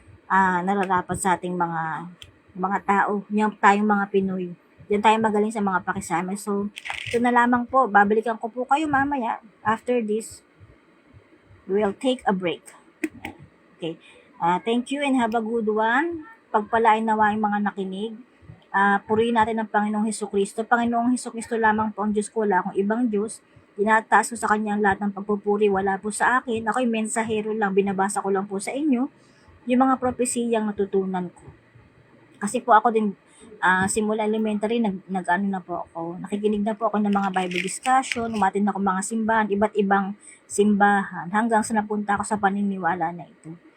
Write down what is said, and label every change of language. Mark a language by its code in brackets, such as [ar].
[tl] nararapat sa ating mga tao, yung tayong mga Pinoy. Diyan tayo magaling sa mga pakisama. So, ito na lamang po. Babalikan ko po kayo mamaya. [en] After this, we'll take a break. Okay. Thank you and have a good one. [tl] Pagpalain nawa yung mga nakinig. Purihin natin ang Panginoong Hesukristo. Panginoong Hesukristo lamang po ang Diyos ko, wala akong ibang Diyos. Tinataas ko sa Kanya ang lahat ng pagpupuri, wala po sa akin. Ako'y mensahero lang, binabasa ko lang po sa inyo yung mga propesiyang natutunan ko. Kasi po ako din, simula elementary, nag-ano na po ako, nakikinig na po ako ng mga Bible discussion, umatin ako mga simbahan, iba't ibang simbahan, hanggang sa napunta ako sa paniniwala na ito.